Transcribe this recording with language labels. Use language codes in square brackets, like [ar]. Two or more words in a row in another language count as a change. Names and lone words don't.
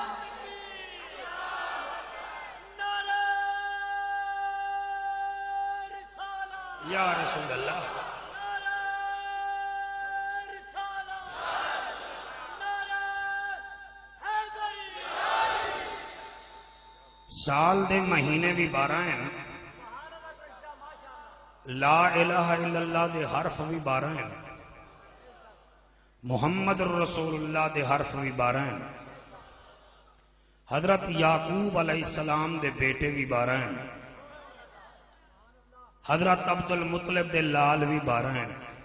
[ar] يا رسول الله. [pa] سال دے مہینے بھی 12 ہیں, [ar] لا إله إلا الله [pa] دے حرف بھی 12 ہیں, [ar] محمد رسول الله [pa] دے حرف بھی 12 ہیں، حضرت یعقوب علیہ السلام دے بیٹے بھی 12 ہیں، حضرت عبدالمطلب دے لال بھی 12 ہیں.